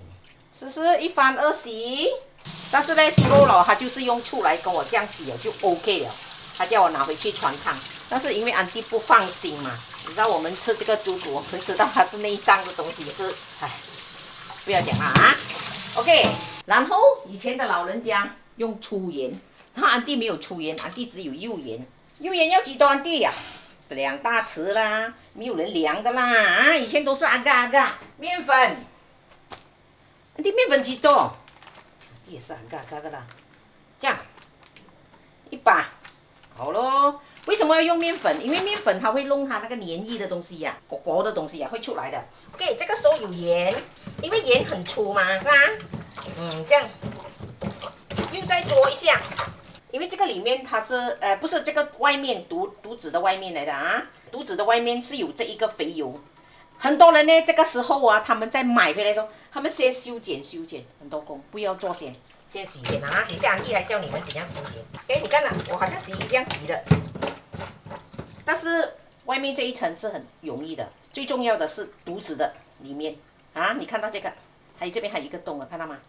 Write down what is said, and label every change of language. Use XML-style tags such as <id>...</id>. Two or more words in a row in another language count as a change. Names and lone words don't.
<zh>試試1翻2洗。但是呢，豬肉了，他就是用醋來跟我這樣洗了，就 OK 了。他叫我拿回去傳燙，但是因為安迪不放心嘛，你知道我們吃這個豬肚，我們知道它是內臟的東西是，哎，不要講了啊。OK。然後以前的老人家用粗鹽，安迪沒有粗鹽，安迪只有幼鹽。幼鹽要幾多安迪呀？2大匙啦，沒有人量的啦啊！以前都是阿嘎。麵粉，安迪麵粉幾多？這也是阿嘎的啦。這樣1把，好咯。為什麼要用麵粉？因為麵粉它會弄它那個黏液的東西呀、果的東西呀會出來的。OK， 這個時候有鹽，因為鹽很粗嘛，是吧？這樣又再做一下，因為這個裡面它是不是這個外面肚子的外面來的啊，肚子的外面是有這一個肥油。很多人呢，這個時候啊，他們在買回來的時候，他們先修剪，很多工，不要做先洗剪啊。等一下安迪來教你們怎樣修剪。哎，你看啦，我好像洗衣這樣洗的，但是外面這一層是很容易的，最重要的是肚子的裡面啊，你看到這個，還有這邊還有一個洞啊，看到嗎？</zh>